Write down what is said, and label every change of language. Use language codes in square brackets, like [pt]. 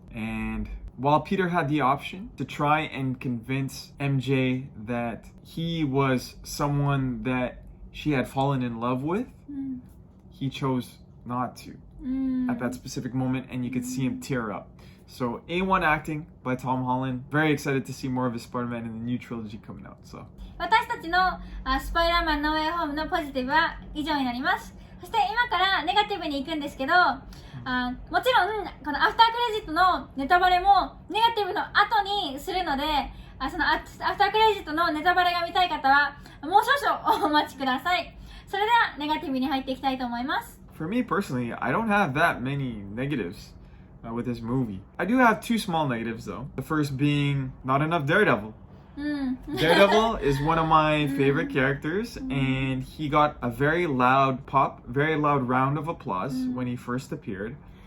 [en] And while Peter had the option to try and convince MJ that he was someone that she had fallen in love with, he chose not to at that specific moment, and you could see him tear up. So A1 acting by Tom Holland. Very excited to see more of his Spider-Man in the new trilogy coming out. So [ja] 私たちのスパイダーマンノーウェイホームのポジティブは以上になります。そして今からネガティブに行くんですけど、もちろんこのアフタークレジットのネタバレもネガティブの後にするので、そのアフタークレジットのネタバレが見たい方はもう少々お待ちください。それではネガティブに入っていきたいと思います。 [en] For me personally, I don't have that many negatives with this movie. I do have 2 small negatives though. The first being not enough Daredevil. Daredevil is one of my favorite characters, and he got a very loud pop, very loud round of applause when he first appeared.